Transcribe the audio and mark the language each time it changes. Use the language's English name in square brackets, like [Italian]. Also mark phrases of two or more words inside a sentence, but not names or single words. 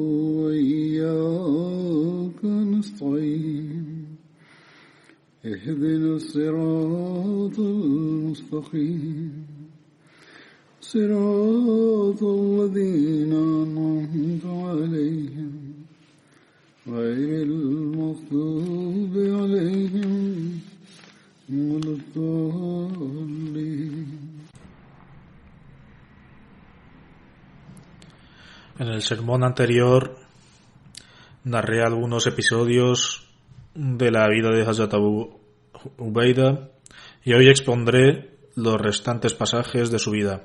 [Arabic] وإياك نستعين اهدنا الصراط المستقيم صراط الذين أنعمت عليهم غير المغضوب عليهم ولا الضالين. [Spanish] En el sermón anterior narré algunos episodios de la vida de Hazrat Abu Ubaida y hoy expondré los restantes pasajes de su vida.